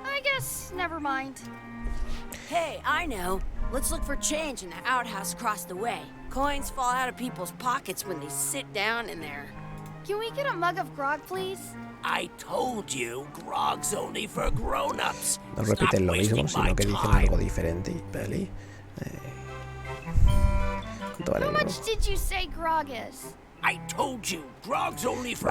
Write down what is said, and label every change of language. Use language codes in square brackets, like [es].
[en] I guess never mind. Hey, I know. Let's look for change in the outhouse across the way. Coins fall out of people's pockets when they sit down in there. Can we get a mug of grog, please? I told you, grog's only for grown-ups. [es] No repiten lo mismo, sino que dicen algo diferente. Peli. [en] How much did you say grog is? I told you, grog's only for